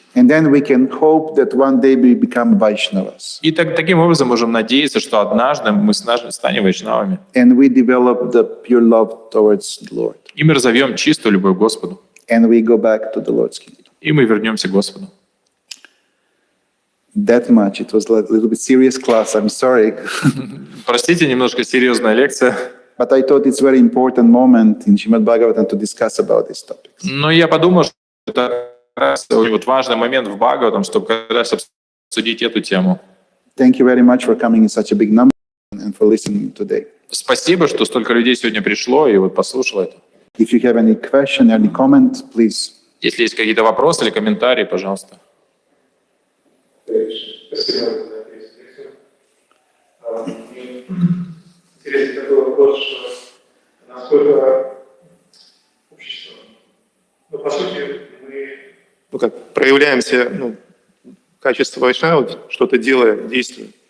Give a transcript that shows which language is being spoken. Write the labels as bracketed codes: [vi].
[en] And then we can hope that one day we become Vaishnavas. [ru] И таким образом можем надеяться, что однажды мы станем вайшнавами. [en] And we develop the pure love towards the Lord. [ru] И мы разовьем чистую любовь к Господу. [en] And we go back to the Lord's kingdom. [ru] И мы вернемся к Господу. [en] That much. It was a little bit serious class. I'm sorry. [ru] Простите, немножко серьезная лекция. [en] But I thought it's a very important moment in Srimad Bhagavatam to discuss about these topics. [ru] Но я подумал, что это как раз важный момент в Бхагаватам, чтобы как раз обсудить эту тему. [en] Thank you very much for coming in such a big number and for listening today. [ru] Спасибо, что столько людей сегодня пришло и послушало это. [en] If you have any question, any comment, please. [ru] Если есть какие-то вопросы или комментарии, пожалуйста. Спасибо за лекцию. Интересный такой вопрос, что насколько общество, по сути, мы проявляемся, качество вайшнава, что-то делая, действуя.